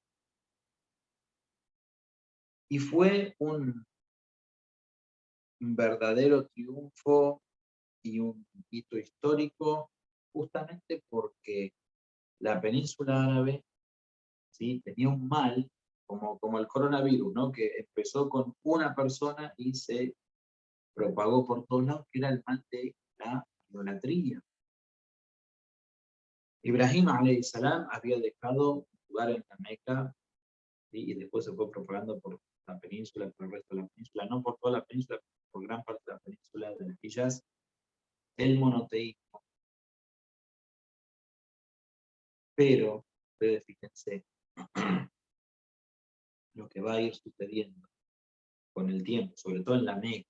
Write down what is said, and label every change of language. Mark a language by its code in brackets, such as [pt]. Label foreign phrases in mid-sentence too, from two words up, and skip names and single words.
[es] Y fue un verdadero triunfo y un hito histórico justamente porque la península árabe, ¿sí?, tenía un mal como el coronavirus, ¿no?, que empezó con una persona y se propagó por todos lados, que era el mal de la idolatría. Ibrahim [ar] عليه السلام [es] había dejado un lugar en la Meca, ¿sí?, y después se fue propagando por la península, por el resto de la península, no por toda la península, por gran parte de la península del Hijaz, el monoteísmo. Pero, ustedes fíjense, lo que va a ir sucediendo con el tiempo, sobre todo en la Meca.